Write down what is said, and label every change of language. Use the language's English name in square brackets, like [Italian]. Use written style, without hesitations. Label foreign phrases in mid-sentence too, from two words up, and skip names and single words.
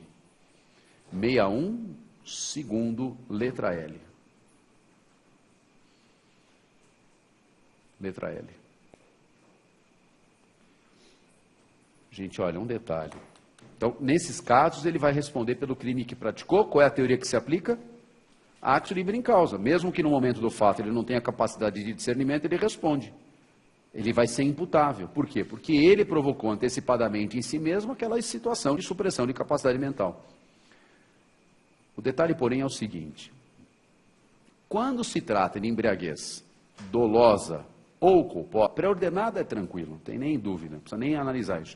[Portuguese] 61, 2º, letra L. Letra L. Gente, olha, um detalhe. Então, nesses casos, ele vai responder pelo crime que praticou. Qual é a teoria que se aplica? [Latin] Actus libere in causa. [Portuguese] Mesmo que no momento do fato ele não tenha capacidade de discernimento, ele responde. Ele vai ser imputável. Por quê? Porque ele provocou antecipadamente em si mesmo aquela situação de supressão de capacidade mental. O detalhe, porém, é o seguinte. Quando se trata de embriaguez dolosa ou culposa, pré-ordenada é tranquilo, não tem nem dúvida, não precisa nem analisar isso.